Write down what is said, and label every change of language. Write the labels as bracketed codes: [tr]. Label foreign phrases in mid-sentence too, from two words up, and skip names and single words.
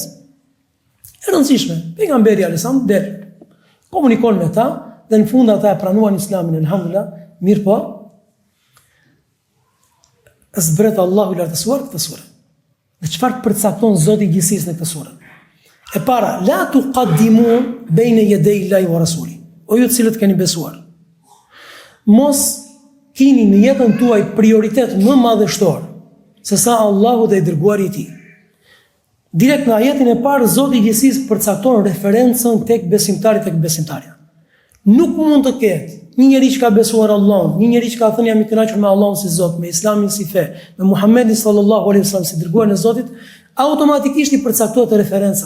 [sq] E rëndësishme, pejgamberi alayhisalam del, komunikon me ta dhe në fund ata e pranuan Islamin, elhamdulillah, mirë po. Zbret Allahu i lartësuar këtë sure. Dhe çfarë përcakton Zoti i gjithësisë në këtë sure? E para, [ar] لا تقدموا بين يدي الله ورسوله. [sq] O ju të cilët keni besuar, mos kini në jetën tuaj prioritet më madhështor se sa Allahu dhe i dërguari i tij. Direkt në ajetin e parë Zoti i gjithësisë përcakton referencën tek besimtari, tek besimtarja. Nuk mund të ketë një njeri që ka besuar Allahun, një njeri që ka thënë jam i kënaqur me Allahun si Zot, me Islamin si fe, me Muhamedit [ar] صلى الله عليه وسلم [sq] si dërguarin e Zotit, automatikisht i përcaktohet referenca.